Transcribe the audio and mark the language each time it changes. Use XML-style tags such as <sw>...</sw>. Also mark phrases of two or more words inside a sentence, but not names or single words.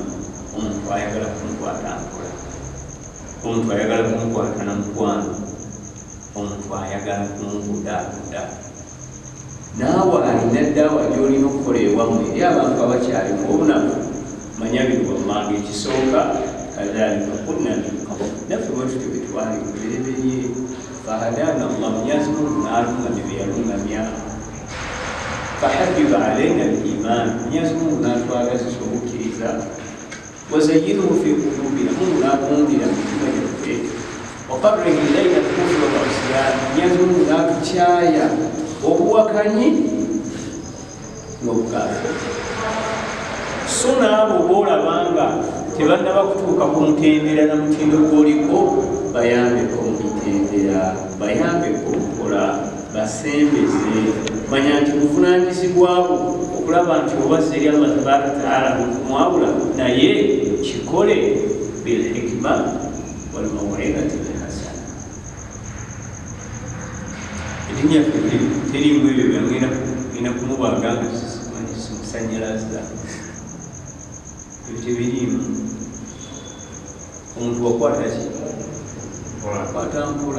<lg>Omuntu ayagala kumukwata mpola, omuntu ayagala kumukwata na mukwano, omuntu ayagala kumubudaabuda. Naawe alina ddaawa gy'olina okukola ewammwe eri abantu abakyalimu obunafu. Manya bino wammanga ekisooka</lg> <ar>كذلك كنا من قبل,</ar> <lg>naffe bwe tutyo bwe twali kubereberye.</lg> <ar>فهدانا الله,</ar> <lg>Mwenyezi Mungu n'alungamya bye yalungamya.</lg> <ar>فحبب إلينا الإيمان,</ar> <lg>Mwenyezi Mungu n'atwagazisa obukkiriza.</lg> <ar>وزينه في قلوبنا,</ar> <lg>Mungu n'akuwumbira mu mitima gyaffe.</lg> <ar>وكره إلينا الكفر والعصيان,</ar> <lg>Mwenyezi Mungu n'atukyaya obuwakanyi n'obukafiri. So n'abo boolabanga tebannaba kutuuka ku mutendera na mutindo gw'oliko, bayambeko mu mitendera, bayambeko okukola, basembeze. Manya nti buvunaanyizibwabo okulaba nti obazza eri Allah</lg> <ar>تبارك تعالى</ar> <lg>mukumwawula, naye kikole</lg> <ar>بالحكمة والموعظة الحسنة.</ar> <lg>Erinnya terimu ebyo byangenda kumubaaga nga simusanyalaza, ebyo tebirimu. Omuntu wakwata ki? Wakwata mpola.</lg>